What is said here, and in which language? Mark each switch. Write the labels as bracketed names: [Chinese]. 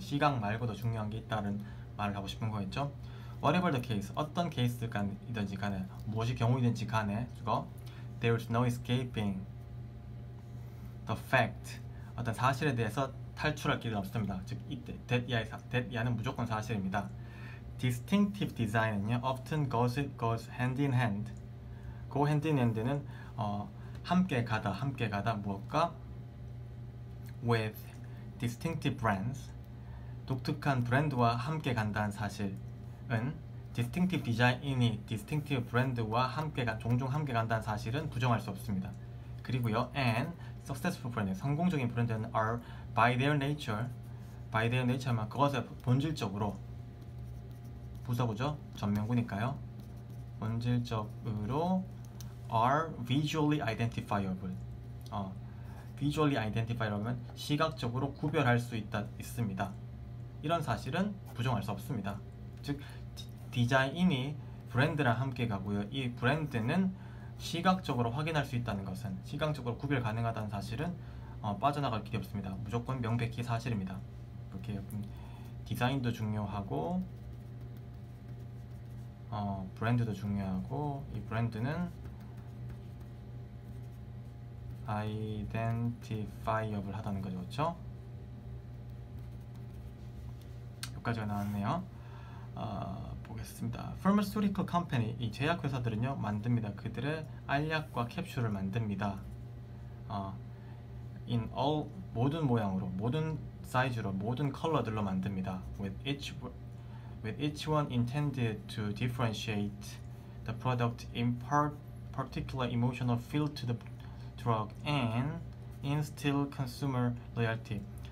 [Korean] 시각 말고도 중요한 게 있다는 말을 하고 싶은 거겠죠. [English] Whatever the case, [Korean] 어떤 케이스이든지 간에, 무엇이 경우이든지 간에, [English] there is no escaping the fact, [Korean] 어떤 사실에 대해서 탈출할 길은 없습니다. 즉 that 이하는 무조건 사실입니다. [English] Distinctive design은요 often goes hand in hand. go hand in hand [Korean] 는 함께 가다 무엇과? [English] with distinctive brands, [Korean] 독특한 브랜드와 함께 간다는 사실은 distinctive design이 distinctive 브랜드와 종종 함께 간다는 사실은 부정할 수 없습니다. 그리고요, [English] and successful brand, [Korean] 성공적인 브랜드는 [English] are by their nature [Korean] 만 그것의 본질적으로, 부사구죠? 전명구니까요. [English] 본질적으로 are visually identifiable. [Korean] visually identifiable면 시각적으로 구별할 수 있습니다. 이런 사실은 부정할 수 없습니다. 즉 디자인이 브랜드랑 함께 가고요. 이 브랜드는 시각적으로 확인할 수 있다는 것은, 시각적으로 구별 가능하다는 사실은 빠져나갈 길이 없습니다. 무조건 명백히 사실입니다. 이렇게 디자인도 중요하고 브랜드도 중요하고, 이 브랜드는 identifiable 하다는 거죠. 그렇죠? 여기까지가 나왔네요. 보겠습니다. Pharmaceutical company, 이 제약회사들은요 만듭니다. 그들의 알약과 캡슐을 만듭니다. in all, 모든 모양으로, 모든 사이즈로, 모든 컬러들로 만듭니다. [English] with each one intended to differentiate the product, impart particular emotional feel to the drug and instill consumer loyalty.